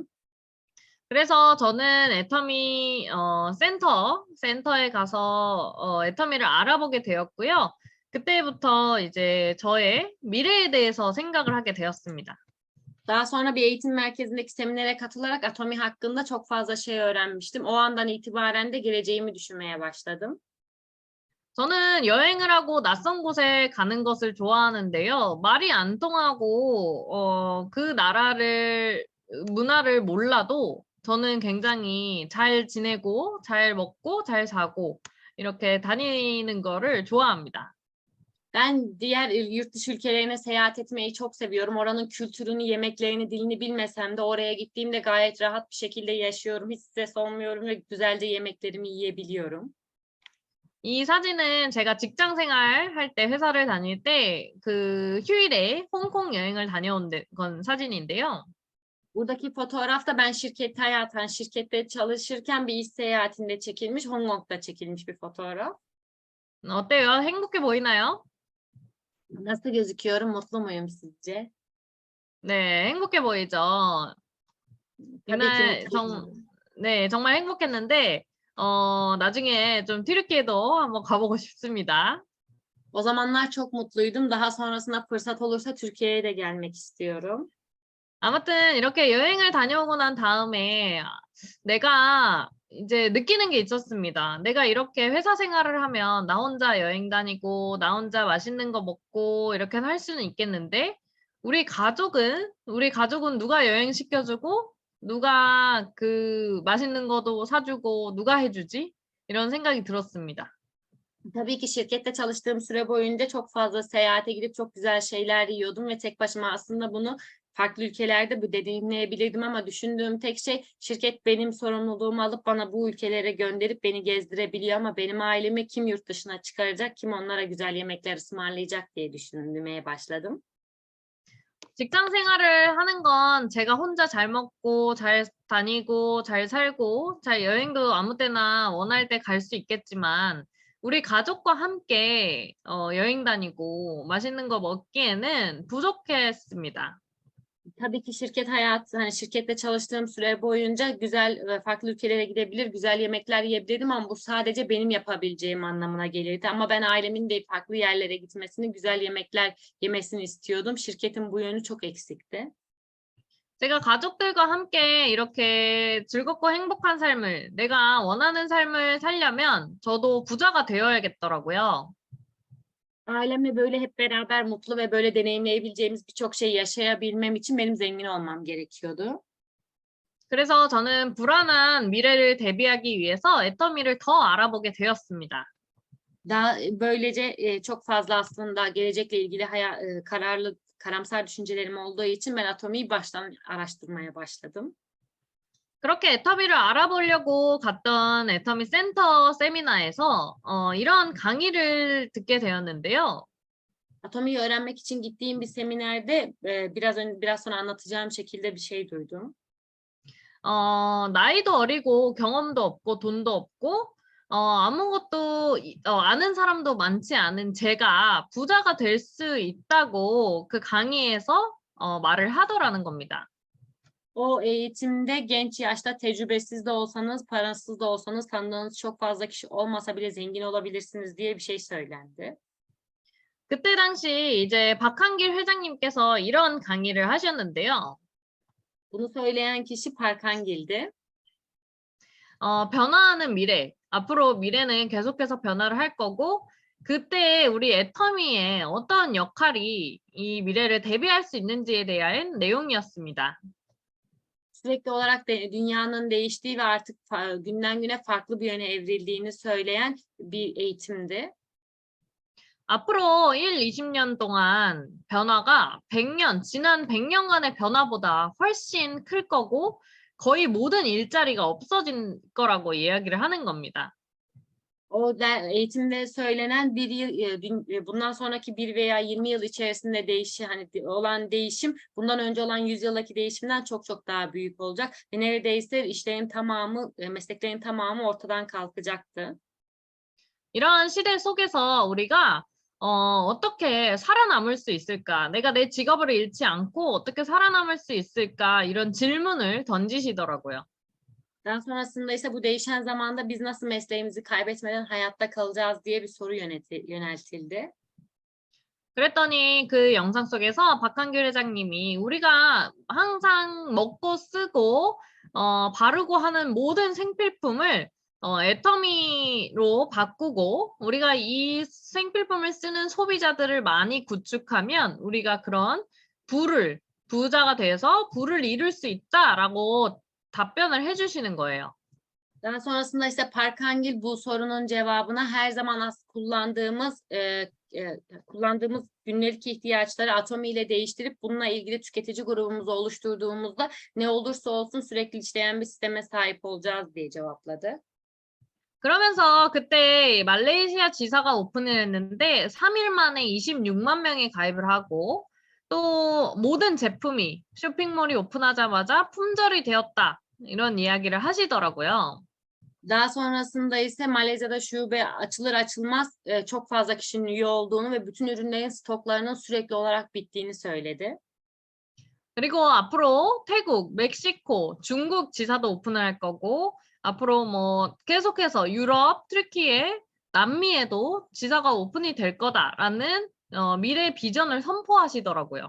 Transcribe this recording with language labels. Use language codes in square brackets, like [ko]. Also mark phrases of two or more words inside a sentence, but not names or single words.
[ko] 그래서 저는 애터미 센터에 가서 애터미를 알아보게 되었고요. 그때부터 이제 저의 미래에 대해서 생각을 하게 되었습니다. [tr] Daha sonra bir eğitim merkezindeki seminere katılarak Atomi hakkında çok fazla şey öğrenmiştim. O andan itibaren de geleceğimi düşünmeye başladım. [ko] 저는 여행을 하고 낯선 곳에 가는 것을 좋아하는데요. 말이 안 통하고 그 문화를 몰라도 저는 굉장히 잘 지내고 잘 먹고 잘 자고 이렇게 다니는 거를 좋아합니다. [tr] Ben diğer yurt dışı ülkelerine seyahat etmeyi çok seviyorum. Oranın kültürünü, yemeklerini, dilini bilmesem de oraya gittiğimde gayet rahat bir şekilde yaşıyorum. Hiç stres olmuyorum ve güzelce yemeklerimi yiyebiliyorum. [ko] 이 사진은 제가 직장 생활할 때 회사를 다닐 때 그 휴일에 홍콩 여행을 다녀온 건 사진인데요. [tr] Buradaki fotoğraf da ben şirkette çalışırken bir iş seyahatinde çekilmiş, Hong Kong'da çekilmiş bir fotoğraf. [ko] 어때요? 행복해 보이나요? [tr] Nasıl gözüküyorum? Mutlu muyum sizce? [ko] 네, 행복해 보이죠? [tr] Tabii ki [ko] 이날 [tr] mutluyum. [ko] 네, 정말 행복했는데 나중에 좀 튀르키예도 한번 가보고 싶습니다. [tr] O zamanlar çok mutluydum. Daha sonrasında fırsat olursa Türkiye'ye de gelmek istiyorum. [ko] 아무튼 이렇게 여행을 다녀오고 난 다음에 내가 이제 느끼는 게 있었습니다. 내가 이렇게 회사 생활을 하면 나 혼자 여행 다니고 나 혼자 맛있는 거 먹고 이렇게 할 수는 있겠는데 우리 가족은 누가 여행 시켜주고 누가 그 맛있는 거도 사주고 누가 해주지? 이런 생각이 들었습니다. [tr] Tabii ki şirkette çalıştığım süre boyunca çok fazla seyahate gidip çok güzel şeyler yiyordum ve tek başıma aslında bunu farklı ülkelerde bu deneyimleyebilirdim ama düşündüğüm tek şey şirket benim sorumluluğumu alıp bana bu ülkelere gönderip beni gezdirebiliyor ama benim ailemi kim yurt dışına çıkaracak, kim onlara güzel yemekler ısmarlayacak diye düşünmeye başladım. [ko] 직장 생활을 하는 건 제가 혼자 잘 먹고 잘 다니고 잘 살고 잘 여행도 아무 때나 원할 때 갈 수 있겠지만 우리 가족과 함께 여행 다니고 맛있는 거 먹기에는 부족했습니다. [tr] Tabii ki şirket hayatı, hani şirkette çalıştığım süre boyunca güzel ve farklı ülkelere gidebilir, güzel yemekler yiyebilirdim ama bu sadece benim yapabileceğim anlamına gelirdi. Ama ben ailemin de farklı yerlere gitmesini, güzel yemekler yemesini istiyordum. Şirketin bu yönü çok eksikti. [ko] 제가 가족들과 함께 이렇게 즐겁고 행복한 삶을, 내가 원하는 삶을 살려면 저도 부자가 되어야겠더라고요. [tr] Ailemle böyle hep beraber mutlu ve böyle deneyimleyebileceğimiz birçok şey yaşayabilmem için benim zengin olmam gerekiyordu. [ko] 그래서 저는 불안한 미래를 대비하기 위해서 애터미를 더 알아보게 되었습니다. [tr] Böylece çok fazla aslında gelecekle ilgili karamsar düşüncelerim olduğu için ben Atomi'yi baştan araştırmaya başladım. [ko] 그렇게 애터미를 알아보려고 갔던 애터미 센터 세미나에서 이런 강의를 듣게 되었는데요. [tr] Atomi'yi öğrenmek için gittiğim bir seminerde biraz sonra anlatacağım şekilde bir şey duydum. [ko] 나이도 어리고 경험도 없고 돈도 없고 아무것도 아는 사람도 많지 않은 제가 부자가 될 수 있다고 그 강의에서 말을 하더라는 겁니다. [tr] O eğitimde genç yaşta tecrübesiz de olsanız, parasız da olsanız, tanıdığınız çok fazla kişi olmasa bile zengin olabilirsiniz diye bir şey söylendi. [ko] 그때 당시 이제 박한길 회장님께서 이런 강의를 하셨는데요. [tr] Bunu söyleyen kişi Parkangil'di. [ko] 변화하는 미래, 앞으로 미래는 계속해서 변화를 할 거고 그때 우리 애터미의 어떤 역할이 이 미래를 대비할 수 있는지에 대한 내용이었습니다. [tr] Sürekli olarak dünyanın değiştiği ve artık günden güne farklı bir yöne evrildiğini söyleyen bir eğitimdi. [ko] 앞으로 1, 20년 동안 변화가 지난 100년간의 변화보다 훨씬 클 거고 거의 모든 일자리가 없어진 거라고 이야기를 하는 겁니다. [tr] Eğitimde söylenen bundan sonraki 1 veya 20 yıl içerisinde olan değişim bundan önce olan 100 yıldaki değişimden çok çok daha büyük olacak ve neredeyse işlerin tamamı, mesleklerin tamamı ortadan kalkacaktı. [ko] 이러한 시대 속에서 우리가 어떻게 살아남을 수 있을까? 내가 내 직업을 잃지 않고 어떻게 살아남을 수 있을까? 이런 질문을 던지시더라고요. [tr] Daha sonrasında ise bu değişen zamanda biz nasıl mesleğimizi kaybetmeden hayatta kalacağız diye bir soru yöneltildi. [ko] 그랬더니 그 영상 속에서 박한길 회장님이 우리가 항상 먹고 쓰고 바르고 하는 모든 생필품을 애터미로 바꾸고 우리가 이 생필품을 쓰는 소비자들을 많이 구축하면 우리가 그런 부자가 돼서 부를 이룰 수 있다라고 답변을 해주시는 거예요. [tr] Daha sonrasında ise Parkangil bu sorunun cevabına her zaman kullandığımız günlük ihtiyaçları Atomi ile değiştirip bununla ilgili tüketici grubumuzu oluşturduğumuzda ne olursa olsun sürekli işleyen bir sisteme sahip olacağız diye cevapladı. [ko] 그러면서 그때 말레이시아 지사가 오픈을 했는데 3일 만에 26만 명이 가입을 하고 또 모든 제품이 쇼핑몰이 오픈하자마자 품절이 되었다. 이런 이야기를 하시더라고요. [tr] Daha sonrasında ise Malezya'da şube açılır açılmaz çok fazla kişinin üye olduğunu ve bütün ürünlerin stoklarının sürekli olarak bittiğini söyledi. [ko] 그리고 앞으로 태국, 멕시코, 중국 지사도 오픈을 할 거고, 앞으로 뭐 계속해서 유럽, 트르키예, 남미에도 지사가 오픈이 될 거다라는 미래 비전을 선포하시더라고요.